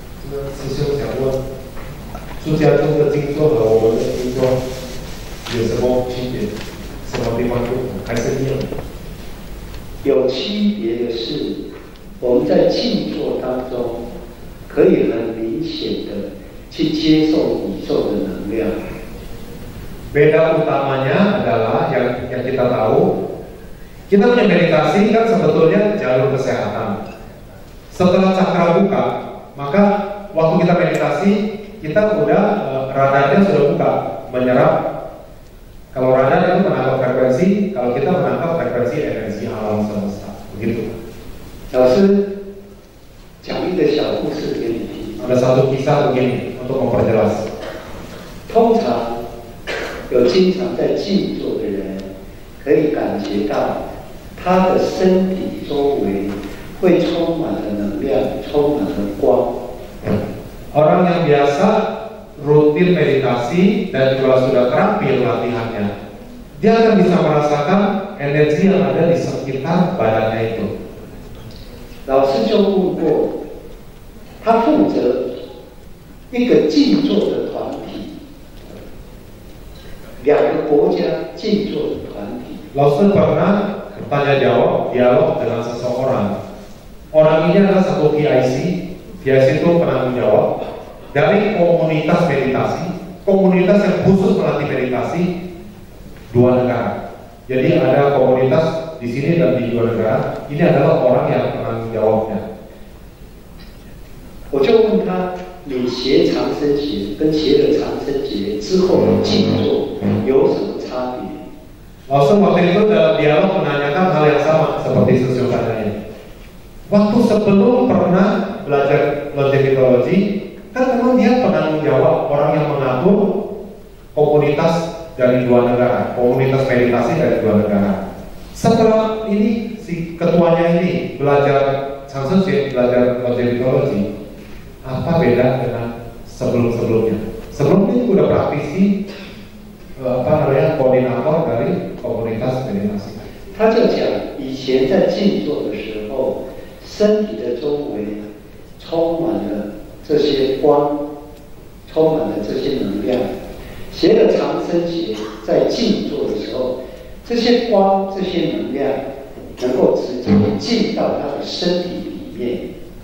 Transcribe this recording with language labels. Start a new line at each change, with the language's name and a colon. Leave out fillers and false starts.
Chinese: 这个师兄想问，出家众的静坐和我们的静坐有什么区别？什么地方不同？还是一样？有区别的是，我们在静坐当中，可以很明显的去接受宇宙的能量。
Indonesian: Beda utamanya adalah yang kita tahu, kita punya meditasi kan sebetulnya jalur kesehatan. Setelah cakra buka, maka waktu kita meditasi, kita udah radarnya sudah buka, menyerap. Kalau radar itu menangkap frekuensi, kalau kita menangkap frekuensi energi alam semesta, begitu.
Chinese: 老师讲一个小故事给你听。
Indonesian: Ada satu kisah begini untuk memperjelas.
Chinese: 通常有经常在静坐的人，可以感觉到他的身体周围会充满了能量，充满了光。
Indonesian: Orang yang biasa rutin meditasi dan juga sudah terampil latihannya, dia akan bisa merasakan energi yang ada di sekitar badannya itu.
Chinese: 老师就问过，他负责一个静坐的团体，2个国家静坐的团体。
Indonesian: 老师pernah bertanya jawab dialog dengan seseorang. Orang ini adalah satu PIC itu penanggung jawab dari komunitas meditasi, komunitas yang khusus melatih meditasi 2 negara. Jadi ada komunitas di sini dan di 2 negara. Ini adalah orang yang penanggung jawabnya.
Chinese: 我就问他，你学长生学跟学了长生学之后的静坐有什么差别？
Indonesian: Langsung waktu itu dalam dialog menanyakan hal yang sama seperti sesuatu waktu sebelum pernah belajar logikologi, kan memang dia penanggung jawab, orang yang mengatur komunitas dari 2 negara, komunitas meditasi dari 2 negara. Setelah ini si ketuanya ini belajar Sanskrit, belajar logikologi, apa beda dengan sebelum-sebelumnya? Sebelumnya udah praktisi koordinator dari komunitas meditasi.
Chinese: 他就讲，以前在静坐的时候，身体的周围充满了这些光，充满了这些能量。学了长生学，在静坐的时候，这些光、这些能量能够直接进到他的身体里面。